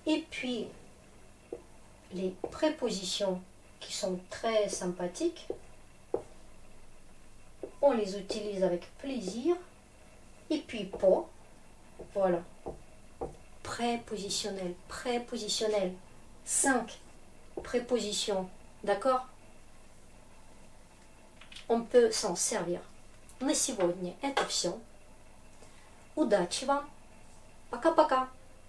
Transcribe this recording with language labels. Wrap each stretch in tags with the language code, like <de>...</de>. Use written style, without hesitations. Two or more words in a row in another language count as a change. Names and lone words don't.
<fr>Et puis, les prépositions qui sont très sympathiques, on les utilise avec plaisir. Et puis, po, voilà. Prépositionnel, prépositionnel. 5 prépositions, d'accord? On peut s'en servir.</fr> <ru>На сегодня это все. Удачи вам. Пока-пока.</ru>